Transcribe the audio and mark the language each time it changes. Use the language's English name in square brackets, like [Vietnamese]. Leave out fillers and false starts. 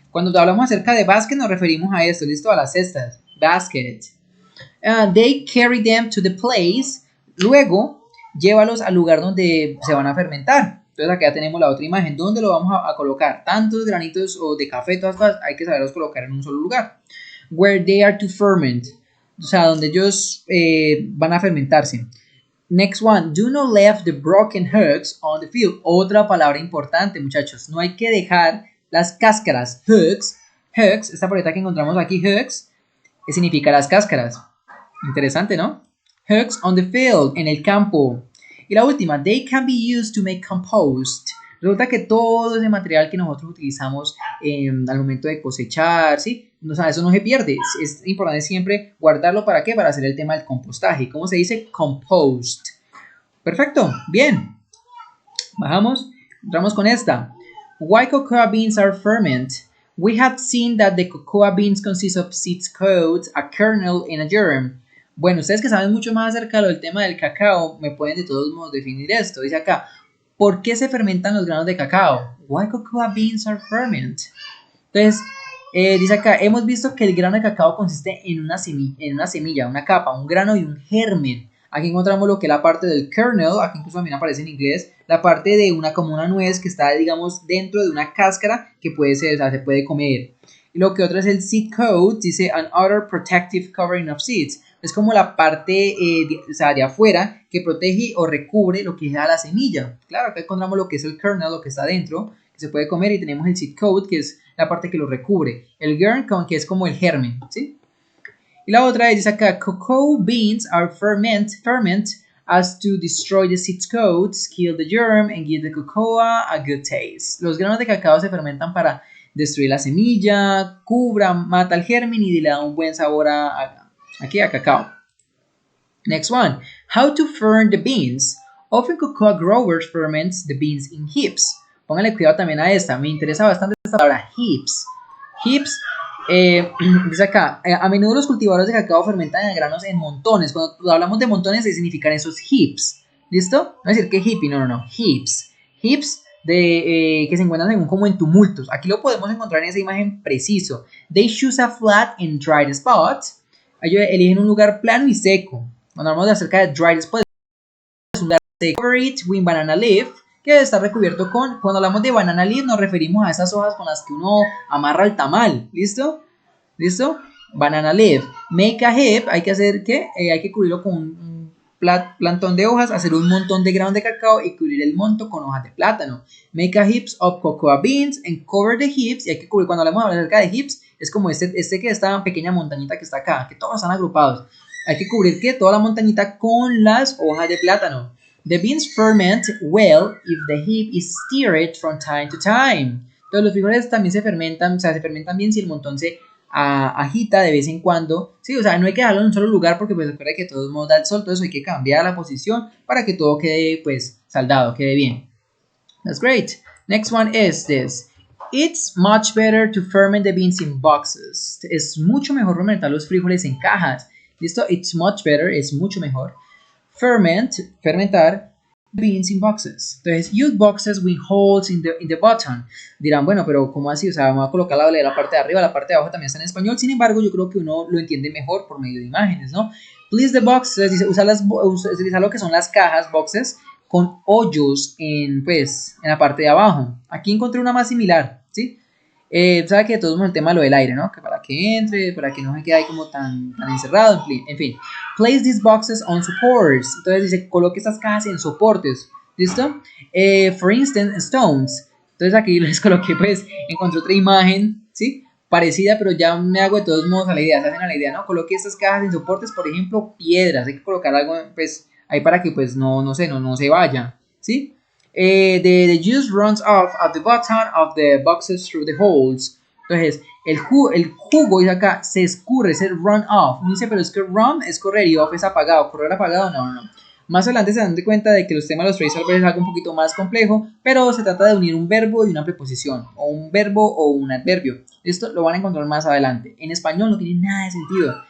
[Spanish] Cuando hablamos acerca de basket nos referimos a esto, listo, a las cestas. [English] Basket. They carry them to the place. [Spanish] Luego, llévalos al lugar donde se van a fermentar. Entonces acá ya tenemos la otra imagen. ¿Dónde lo vamos a colocar? Tantos granitos o de café, todas cosas, hay que saberlos colocar en un solo lugar. [English] Where they are to ferment. [Spanish] O sea, donde ellos van a fermentarse. [English] Next one. Do not leave the broken husks on the field. [Spanish] Otra palabra importante, muchachos. No hay que dejar las cáscaras. Husks. Husks, esta paleta que encontramos aquí, husks, que significa las cáscaras. Interesante, ¿no? [English] Husks on the field, [Spanish] en el campo. Y la última, [English] they can be used to make compost. [Spanish] Resulta que todo ese material que nosotros utilizamos al momento de cosechar, ¿sí? O sea, eso no se pierde. Es importante siempre guardarlo. ¿Para qué? Para hacer el tema del compostaje. ¿Cómo se dice? Compost. Perfecto. Bien. Bajamos. Entramos con esta. [English] Why cocoa beans are ferment? We have seen that the cocoa beans consist of seeds coats, a kernel, and a germ. [Spanish] Bueno, ustedes que saben mucho más acerca del tema del cacao, me pueden de todos modos definir esto. Dice acá, ¿por qué se fermentan los granos de cacao? [English] Why cocoa beans are ferment? [Spanish] Entonces, dice acá, hemos visto que el grano de cacao consiste en una semilla, una capa, un grano y un germen. Aquí encontramos lo que es la parte del kernel, aquí incluso también aparece en inglés, la parte de como una nuez que está, digamos, dentro de una cáscara que puede ser, o sea, se puede comer. Y lo que otro es el seed coat, dice [English] an outer protective covering of seeds. [Spanish] Es como la parte o sea, de afuera que protege o recubre lo que es la semilla. Claro, acá encontramos lo que es el kernel, lo que está dentro, que se puede comer, y tenemos el seed coat, que es la parte que lo recubre. El germ, que es como el germen, ¿sí? Y la otra dice acá, [English] cocoa beans are ferment as to destroy the seed coats, kill the germ, and give the cocoa a good taste. [Spanish] Los granos de cacao se fermentan para destruir la semilla, mata el germen y le da un buen sabor a cacao. [English] Next one, how to ferment the beans. Often cocoa growers ferment the beans in heaps. [Spanish] Póngale cuidado también a esta, me interesa bastante esta palabra, heaps. Heaps, dice acá, a menudo los cultivadores de cacao fermentan el granos en montones. Cuando hablamos de montones, significan esos heaps. ¿Listo? No es decir que hippie, no, heaps. Heaps que se encuentran como en tumultos. Aquí lo podemos encontrar en esa imagen preciso. [English] They choose a flat and dried spot. [Spanish] Ellos eligen un lugar plano y seco. Cuando hablamos de acerca de dried spot, es un lugar seco. [English] Cover it with banana leaf, [Spanish] que debe estar recubierto con, cuando hablamos de banana leaf nos referimos a esas hojas con las que uno amarra el tamal, ¿listo? ¿Listo? Banana leaf. [English] Make a heap, [Spanish] hay que hacer, ¿qué? Hay que cubrirlo con un plantón de hojas, hacer un montón de granos de cacao y cubrir el monto con hojas de plátano. [English] Make a heaps of cocoa beans and cover the heaps, [Spanish] y hay que cubrir, cuando hablamos acerca de heaps, es como que esta pequeña montañita que está acá, que todos están agrupados. Hay que cubrir, ¿qué? Toda la montañita con las hojas de plátano. [English] The beans ferment well if the heap is stirred from time to time. [Spanish] Entonces los frijoles también se fermentan, o sea, se fermentan bien si el montón se agita de vez en cuando. Sí, o sea, no hay que dejarlo en un solo lugar porque pues recuerda que de todos modos da el sol, todo eso hay que cambiar la posición para que todo quede pues saldado, quede bien. [English] That's great. Next one is this. It's much better to ferment the beans in boxes. [Spanish] Es mucho mejor fermentar los frijoles en cajas. ¿Listo? [English] It's much better, [Spanish] es mucho mejor. [English] Fermentar beans in boxes. [Spanish] Entonces, [English] use boxes with holes in the bottom. [Spanish] Dirán, bueno, pero ¿cómo así? O sea, vamos a colocar la parte de arriba, la parte de abajo también está en español. Sin embargo, yo creo que uno lo entiende mejor por medio de imágenes, ¿no? [English] Please the boxes, [Spanish] dice, utilizar lo que son las cajas, boxes, con hoyos en la parte de abajo. Aquí encontré una más similar, ¿sí? Sabe que de todos modos el tema de lo del aire, ¿no? Que para que entre, para que no se quede ahí como tan encerrado, en fin. [English] Place these boxes on supports. [Spanish] Entonces dice, coloque estas cajas en soportes, ¿listo? [English] For instance, stones. [Spanish] Entonces aquí les coloqué, pues, encontré otra imagen, ¿sí? Parecida, pero ya me hago de todos modos a la idea, se hacen a la idea, ¿no? Coloque estas cajas en soportes, por ejemplo, piedras. Hay que colocar algo, pues, ahí para que, pues, no se vaya, ¿sí? [English] The juice runs off at the bottom of the boxes through the holes. [Spanish] Entonces, el jugo, dice acá, se escurre, se run off. No dice, pero es que run es correr y off es apagado. Correr apagado, no. Más adelante se dan cuenta de que los temas de los phrasal verbs es algo un poquito más complejo, pero se trata de unir un verbo y una preposición, o un verbo o un adverbio. Esto lo van a encontrar más adelante. En español no tiene nada de sentido.